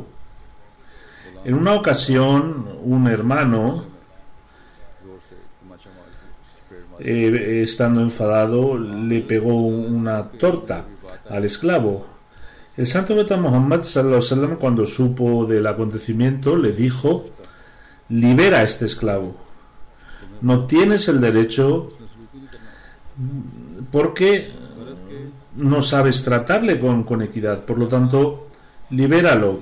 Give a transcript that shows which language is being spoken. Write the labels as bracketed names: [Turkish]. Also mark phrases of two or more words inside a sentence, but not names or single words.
[Spanish] En una ocasión, un hermano, estando enfadado, le pegó una torta al esclavo. El santo profeta Muhammad [Arabic] صلى الله عليه وسلم, [Spanish] cuando supo del acontecimiento, le dijo: libera a este esclavo, no tienes el derecho porque no sabes tratarle con equidad, por lo tanto libéralo.